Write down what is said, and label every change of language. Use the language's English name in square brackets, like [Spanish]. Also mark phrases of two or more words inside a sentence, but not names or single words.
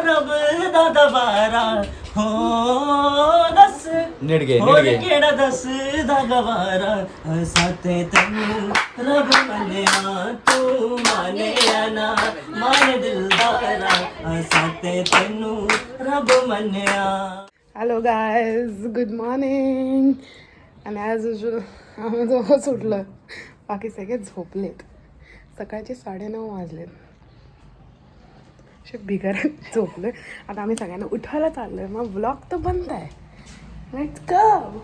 [Punjabi] ਰੱਬ ਦਾ ਦਵਾਰਾ ਹੋ ਦੱਸ ਹੋਰ ਕਿਹੜਾ ਦੱਸ ਦਾ ਗਵਾਰਾ ਸਾਤੇ ਤੈਨੂੰ ਰੱਬ ਮੰਨਿਆ ਤੂੰ ਮਾਨਿਆ ਨਾ ਮਾਨ ਦਿਲਦਾਰਾ ਸਾਤੇ ਤੈਨੂੰ ਰੱਬ ਮੰਨਿਆ. [English] Hello guys, good morning. [Marathi] आणि आज आम्ही दोघं सुटलं, बाकी सगळे झोपलेत. सकाळचे 9:30 वाजलेत. असे बिगारात झोपले. आता आम्ही सगळ्यांना उठवायला चाललोय. मग ब्लॉग तर बंद आहे. [English] let's go.